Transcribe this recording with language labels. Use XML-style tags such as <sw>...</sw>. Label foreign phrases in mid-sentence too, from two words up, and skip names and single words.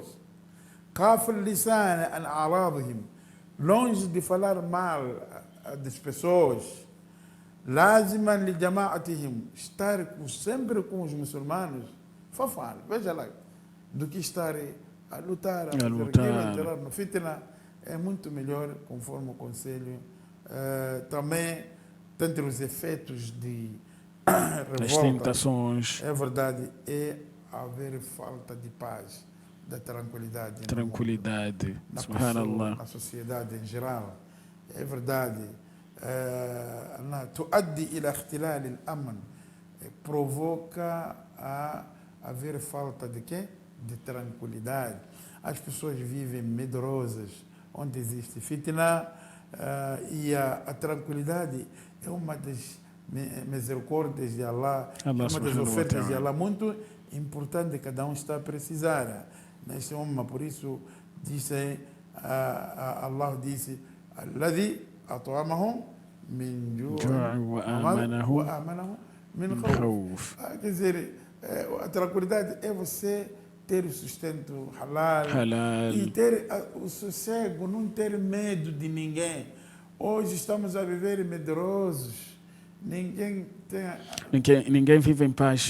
<ar>كف اللسان عن أعراضهم,</ar> <pt>longe de falar mal das pessoas.</pt> <ar>لازما لجماعتهم,</ar> <pt>estar sempre com os muçulmanos, fafal, veja lá, do que estar a lutar, a entrar no fitna, é muito melhor, conforme o conselho. Também, dentre os efeitos de revolta, as tentações, é verdade, é haver falta de paz, da tranquilidade. Tranquilidade, na subhanallah. Pessoa, na sociedade em geral. É verdade.</pt> <ar>تؤدي إلى اختلال الأمن,</ar> <pt>provoca a haver falta de quê? De tranquilidade. As pessoas vivem medrosas, onde existe fitna, e a tranquilidade é uma das misericórdias de Allah, é uma das ofertas de Allah muito importante que cada um está a precisar. Neste momento, por isso, disse, Allah disse,</pt> <ar>الذي أطعمهم من جوع وآمنهم من خوف.</ar> <pt>Quer dizer, a tranquilidade é você ter o sustento halal. E ter o sossego, não ter medo de ninguém. Hoje estamos a viver medrosos. Ninguém vive em paz.</pt>